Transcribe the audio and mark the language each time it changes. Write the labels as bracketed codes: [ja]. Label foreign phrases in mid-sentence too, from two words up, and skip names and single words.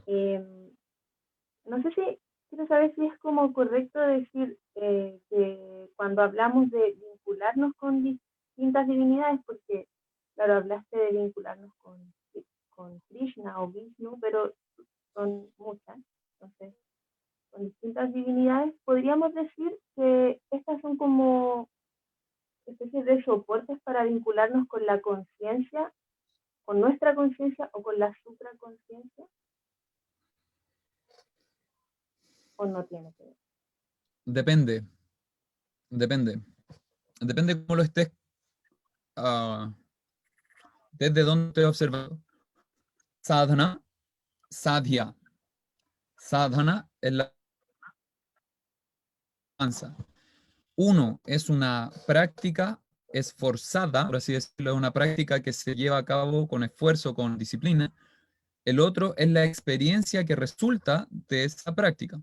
[es] No sé si, quiero saber si es como correcto decir que cuando hablamos de vincularnos con distintas divinidades, porque, claro, hablaste de vincularnos con Krishna o Vishnu, pero son muchas, entonces, con distintas divinidades, podríamos decir que estas son como especies de soportes para vincularnos con la conciencia, con nuestra conciencia o con la supraconciencia. ¿O no tiene que ver? Depende cómo lo estés, desde dónde te he observado. Sadhana, sadhya. Sadhana es la danza. Uno es una práctica esforzada, por así decirlo, es una práctica que se lleva a cabo con esfuerzo, con disciplina. El otro es la experiencia que resulta de esa práctica.